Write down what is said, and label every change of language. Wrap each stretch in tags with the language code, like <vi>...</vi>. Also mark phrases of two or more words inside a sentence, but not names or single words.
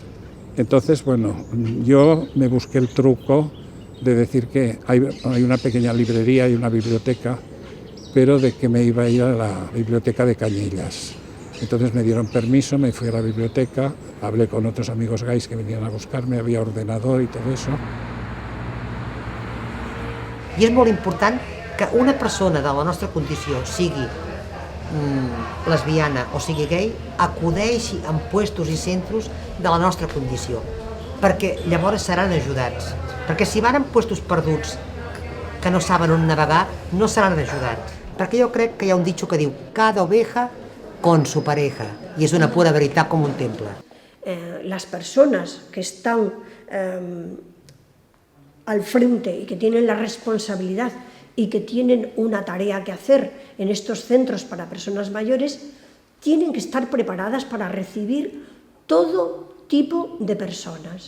<es>Entonces, bueno, yo me busqué el truco de decir que hay una pequeña librería y una biblioteca, pero de que me iba a ir a la biblioteca de Cañellas. Entonces me dieron permiso, me fui a la biblioteca, hablé con otros amigos gays que venían a buscarme, había ordenador y todo eso.</es> <ca>I és molt important que una persona de la nostra condició, sigui lesbiana o sigui gay, acudeixi en puestos i centres de la nostra condició, perquè llavors seran ajudats. Perquè si van en puestos perduts que no saben on navegar, no seran ajudats. Perquè jo crec que hi ha un ditxo que diu</ca> <es>cada oveja con su pareja, y es una pura</es> <ca>veritat com un temple.</ca> <es>Las personas que están al frente y que tienen la responsabilidad y que tienen una tarea que hacer en estos centros para personas mayores, tienen que estar preparadas para recibir todo tipo de personas.</es>